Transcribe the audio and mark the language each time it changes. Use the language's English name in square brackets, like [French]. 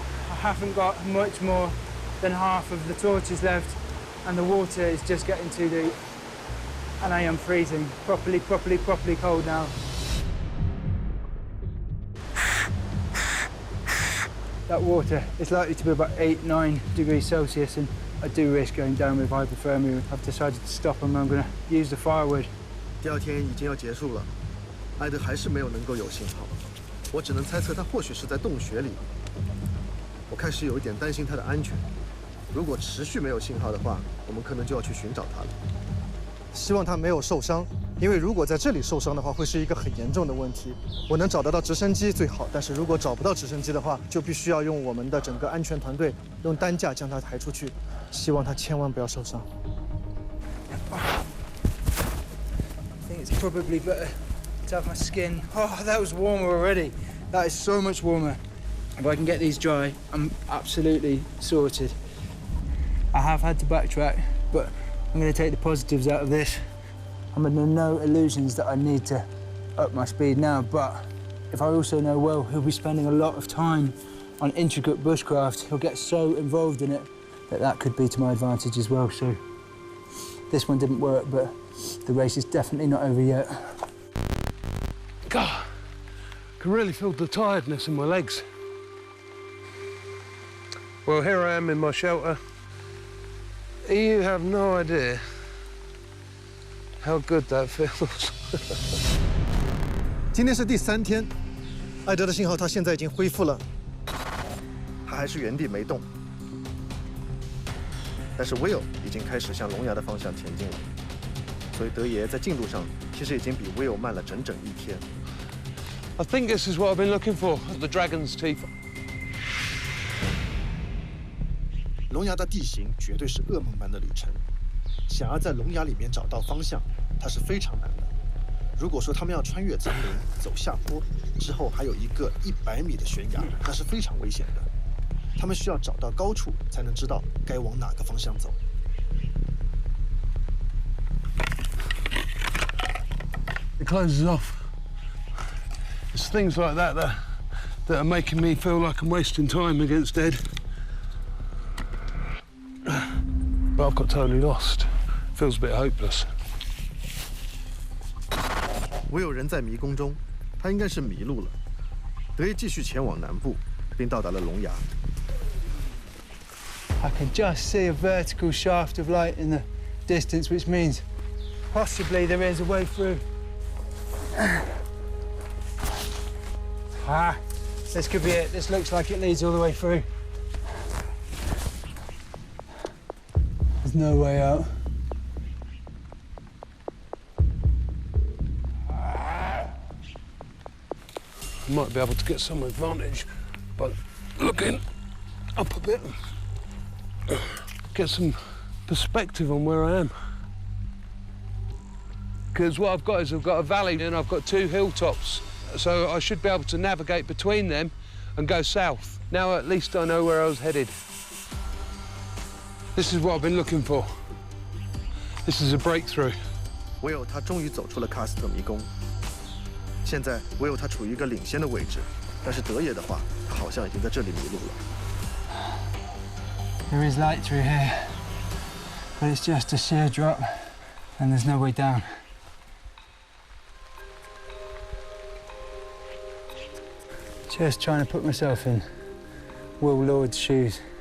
[English] I haven't got much more than half of the torches left, and the water is just getting too deep. And I am freezing. Properly cold now. That water is likely to be about 8-9 degrees Celsius, and I do risk going down with hypothermia. I've decided to stop and I'm going to use the firewood. [Chinese] 第二天已经要结束了，艾德还是没有能够有信号。我只能猜测他或许是在洞穴里。我开始有一点担心他的安全。如果持续没有信号的话，我们可能就要去寻找他了。希望他没有受伤，因为如果在这里受伤的话，会是一个很严重的问题。我能找得到直升机最好，但是如果找不到直升机的话，就必须要用我们的整个安全团队用担架将他抬出去。希望他千万不要受伤。 [English] I think it's probably better to have my skin. Oh, that was warmer already. That is so much warmer. If I can get these dry, I'm absolutely sorted. I have had to backtrack, but I'm going to take the positives out of this. I'm under no illusions that I need to up my speed now, but if I also know well he'll be spending a lot of time on intricate bushcraft, he'll get so involved in it that could be to my advantage as well. So this one didn't work, but the race is definitely not over yet. God, I can really feel the tiredness in my legs. Well, here I am in my shelter. You have no idea how good that feels. [Chinese] 今天是第3天，艾德的信号他现在已经恢复了，他还是原地没动。但是 Will 已经开始向龙牙的方向前进了，所以德爷在进度上其实已经比 Will 慢了整整1天。 [English] I think this is what I've been looking for, the dragon's teeth. [Chinese] 龙牙的地形绝对是噩梦般的旅程，想要在龙牙里面找到方向，它是非常难的。如果说他们要穿越丛林，走下坡，之后还有一个100米的悬崖，那是非常危险的。他们需要找到高处，才能知道该往哪个方向走。 [English] It closes off. It's things like that are making me feel like I'm wasting time against Ed. But I've got totally lost. Feels a bit hopeless. [Chinese] Will 人在迷宫中，他应该是迷路了。德爷继续前往南部，并到达了龙牙。 [English] I can just see a vertical shaft of light in the distance, which means possibly there is a way through. Ah, this could be it. This looks like it leads all the way through. There's no way out. I might be able to get some advantage by looking up a bit. Get some perspective on where I am. Because what I've got is I've got a valley and I've got 2 hilltops. So I should be able to navigate between them and go south. Now at least I know where I was headed. This is what I've been looking for. This is a breakthrough. [Chinese] Will 他终于走出了喀斯特迷宫。现在 Will 他处于一个领先的位置，但是德爷的话，他好像已经在这里迷路了。 [English] There is light through here, but it's just a sheer drop, and there's no way down. Just trying to put myself in Will Lord's shoes.